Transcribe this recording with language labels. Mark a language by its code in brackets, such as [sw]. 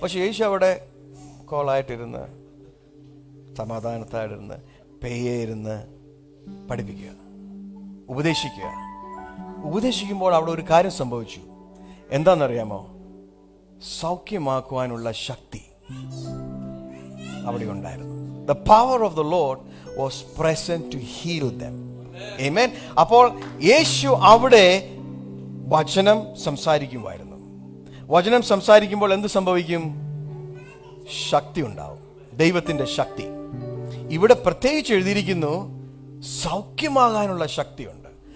[ml] പക്ഷെ യേശു അവിടെ കോളായിട്ടിരുന്ന്, സമാധാനത്തായിട്ടിരുന്ന്, പെയ്യിരുന്ന് പഠിപ്പിക്കുക, ഉപദേശിക്കുക. ഉപദേശിക്കുമ്പോൾ അവിടെ ഒരു കാര്യം സംഭവിച്ചു. എന്താണെന്നറിയാമോ? സൗഖ്യമാക്കുവാനുള്ള ശക്തി അവിടെ ഉണ്ടായിരുന്നു. [en] The power of the Lord was present to heal them. Amen. [ml] അപ്പോൾ യേശു അവിടെ വചനം സംസാരിക്കുമായിരുന്നു. വചനം സംസാരിക്കുമ്പോൾ എന്ത് സംഭവിക്കും? ശക്തി ഉണ്ടാവും, ദൈവത്തിന്റെ ശക്തി. ഇവിടെ പ്രത്യേകിച്ച് എഴുതിയിരിക്കുന്നു സൗഖ്യമാകാനുള്ള ശക്തിയുണ്ട്.